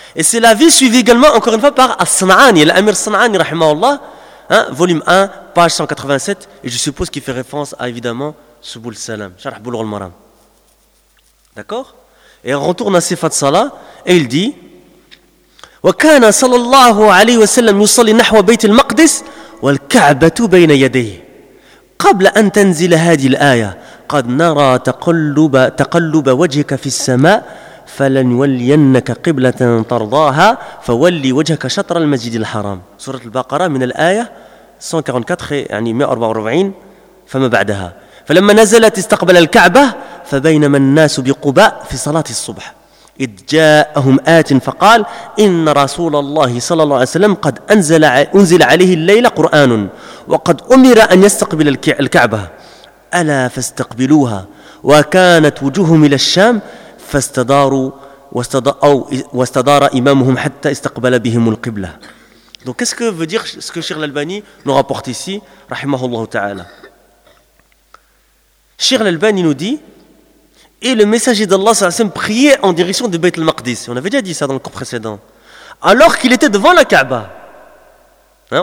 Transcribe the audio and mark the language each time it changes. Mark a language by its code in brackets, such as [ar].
[fr] Et c'est l'avis suivi également, encore une fois, par As-San'ani, l'Amir As-San'ani, rahimahullah, hein? Volume 1, page 187, et je suppose qu'il fait référence à, évidemment, Subul Salam, Sharh Bulugh al-Maram. D'accord? Et on retourne à Sifat Salah, et il dit... [ar] وكان صلى الله عليه وسلم يصلي نحو بيت المقدس والكعبة بين يديه قبل أن تنزل هذه الآية قد نرى تقلب وجهك في السماء فلنولينك قبلة ترضاها فولي وجهك شطر المسجد الحرام سورة البقرة من الآية 144 يعني 144 فما بعدها فلما نزلت استقبل الكعبة فبينما الناس بقباء في صلاة الصبح إذ جاءهم آت فقال إن رسول الله صلى الله عليه وسلم قد أنزل عليه الليل قرآن وقد أمر أن يستقبل الكعبة ألا فاستقبلوها وكانت وجوههم إلى الشام فاستداروا واستدار إمامهم حتى استقبل بهم القبلة. [fr] Donc qu'est-ce que veut dire ce que Cheikh l'Albani nous rapporte ici, rahimahullah ta'ala? Cheikh l'Albani nous dit, et le messager d'Allah sallallahu alayhi wa sallam priait en direction de Bayt al-Maqdis. On avait déjà dit ça dans le cours précédent. Alors qu'il était devant la Kaaba. Hein?